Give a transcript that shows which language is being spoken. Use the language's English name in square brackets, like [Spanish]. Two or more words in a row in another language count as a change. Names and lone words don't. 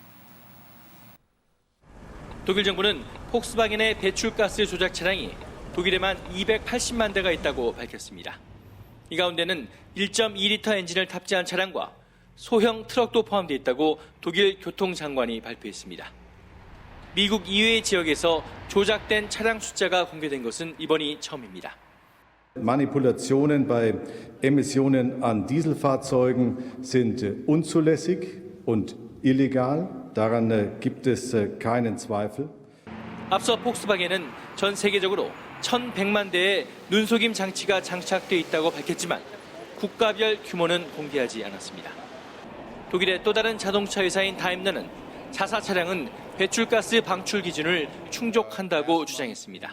[Korean] 독일 정부는 폭스바겐의 배출가스 조작 차량이 독일에만 280만 대가 있다고 밝혔습니다. 이 가운데는 1.2리터 엔진을 탑재한 차량과 소형 트럭도 포함되어 있다고 독일 교통장관이 발표했습니다. 미국 이외의 지역에서 조작된 차량 숫자가 공개된 것은 이번이 처음입니다. [German] Manipulationen bei Emissionen an Dieselfahrzeugen sind unzulässig und illegal. Daran gibt es keinen Zweifel. [Korean] 앞서 폭스바겐은 전 세계적으로 1,100만 대의 눈속임 장치가 장착돼 있다고 밝혔지만 국가별 규모는 공개하지 않았습니다. 독일의 또 다른 자동차 회사인 다임러는 자사 차량은 배출가스 방출 기준을 충족한다고 주장했습니다.